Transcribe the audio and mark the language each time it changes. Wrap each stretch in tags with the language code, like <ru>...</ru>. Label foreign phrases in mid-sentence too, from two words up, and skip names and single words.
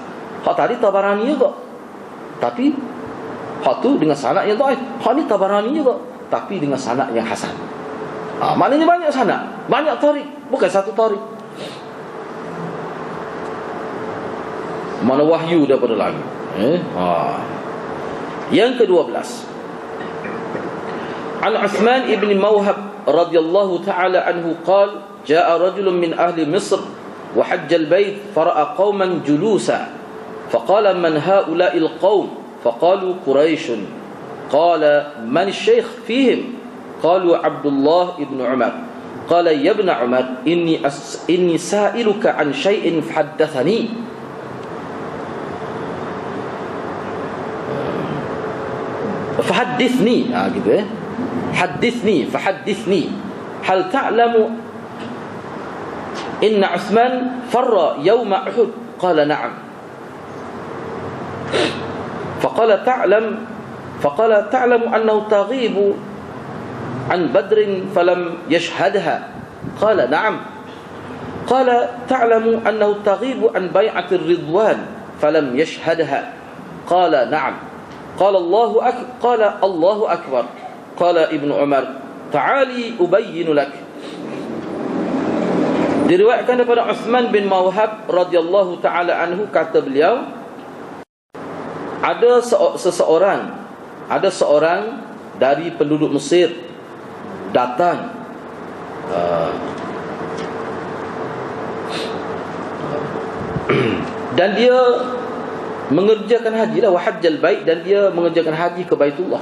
<ms>Hak tadi Tabarani juga, tapi hak tu dengan sanad yang dhaif. Hak ni Tabarani juga, tapi dengan sanad yang hasan. Maknanya banyak sanad, banyak tarik, bukan satu tarik. Mana wahyu daripada langit. Yang ke-12,</ms> <ar>عن عثمان بن موهب رضي الله تعالى عنه قال جاء رجل من أهل مصر وحج البيت فرأى قوما جلوسا فقال من هؤلاء القوم فقالوا قريش قال من الشيخ فيهم قالوا عبد الله بن عمر قال يا ابن عمر إني سائلك عن شيء فحدثني فحدثني gitu حدثني فحدثني هل تعلم أن عثمان فر يوم أحد قال نعم فقال تعلم أنه تغيب عن بدر فلم يشهدها قال نعم قال تعلم أنه تغيب عن بيعة الرضوان فلم يشهدها قال نعم قال الله أكبر قال ابن عمر تعالي أبين لك.</ar> <ms>Diriwayatkan daripada Uthman bin Mawhab</ms> <ar>رضي الله تعالى عنه,</ar> <ms>kata beliau, ada seorang dari penduduk Mesir datang dan dia mengerjakan haji lah,</ms> <ar>وحج البيت,</ar> <ms>dan dia mengerjakan haji ke Baitullah.</ms>